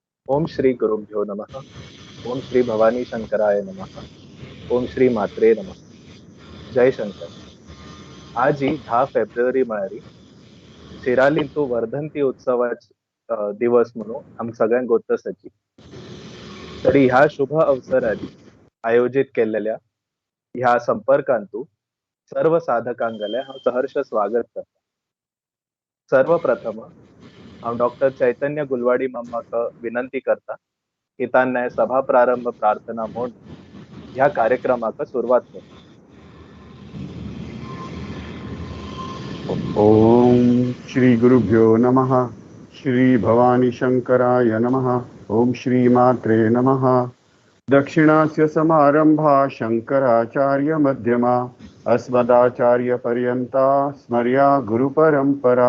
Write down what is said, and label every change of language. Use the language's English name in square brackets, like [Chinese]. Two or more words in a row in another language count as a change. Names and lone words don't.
[Sanskrit] ओम श्री गुरुभ्यो नमः. ओम श्री भवानी शंकराय नमः. ओम श्री मात्रे नमः. जय शंकर. [Konkani] आज ही 10 फेब्रुवारी म्हळ्यार शिरालींतू वर्धंती उत्सवाच दिवस म्हणून आम सगळ्यांक गोत्तसाची. तरी ह्या शुभ अवसरारी आयोजित केलेल्या ह्या संपर्कांतू सर्व साधकांगले हांव सहर्ष स्वागत करता. सर्वप्रथम हांव डॉक्टर चैतन्य गुलवाडी मामाक विनंती करता की तान्ने सभा प्रारंभ प्रार्थना म्हणून ह्या कार्यक्रमाक सुरुवात कर. [Sanskrit] ओम श्री गुरुभ्यो नमः. श्री भवानी शंकराय नमः. ओम श्री मात्रे नमः. दक्षिणास्य समारंभा शंकराचार्य मध्यमा अस्मदाचार्य पर्यंता स्मर्या गुरुपरंपरा.